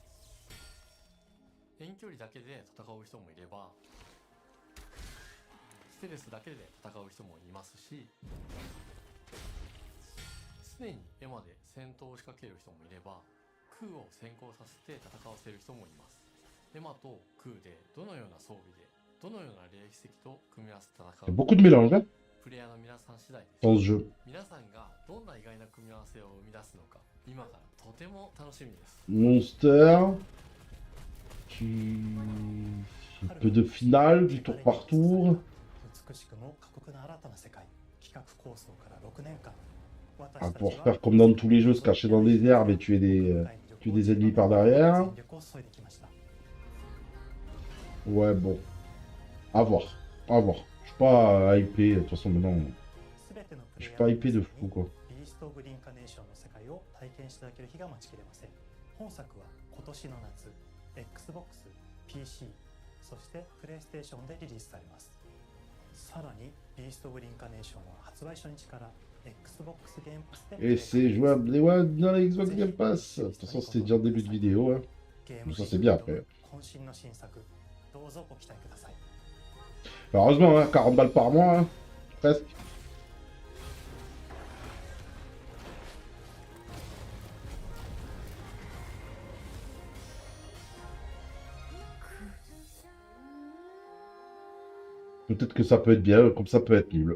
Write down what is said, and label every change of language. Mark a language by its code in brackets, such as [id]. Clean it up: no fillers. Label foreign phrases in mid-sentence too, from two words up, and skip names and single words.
[ja] 遠距離だけで戦う人もいれば、ステルスだけで戦う人もいますし、常にエマで戦闘を仕掛ける人もいれば、クーを先行させて戦わせる人もいます。エマとクーでどのような装備でどのような歴史と組み合わせて戦 [fr] Il y a [ja] う [fr] beaucoup de mélange hein, [ja] プレイヤーの皆さん次第です。 [fr] dans ce jeu. [ja] 皆さんがどんな意外な組み合わせを生み出すのか、今からとても楽しみです。 [fr] Monster. Un peu de finale, du tour par tour. [ja] 美しくも過酷な新たな世界。企画構想から6年間。 [fr] À pouvoir faire comme dans tous les jeux, se cacher dans des herbes et tuer des ennemis par derrière. Ouais, bon. À voir. À voir. Je suis pas hypé. De toute façon, maintenant, je suis pas hypé de fou, quoi. [ja] ビースト・オブ・リンカネーションの世界を体験していただける日が待ちきれません。本作は今年の夏、Xbox、PC、そしてプレイステーションでリリースされます。さらに、ビースト・オブ・リンカネーションは発売初日から Xbox Game Pass で [fr] Et c'est jouable dans la Xbox Game Pass. De toute façon, c'était déjà en début de vidéo. Hein. Mais ça, c'est bien après. [ja] 渾身の新作、どうぞご期待ください。 [fr] Heureusement, hein, 40 balles par mois. Hein. Presque. Peut-être que ça peut être bien, comme ça peut être nul.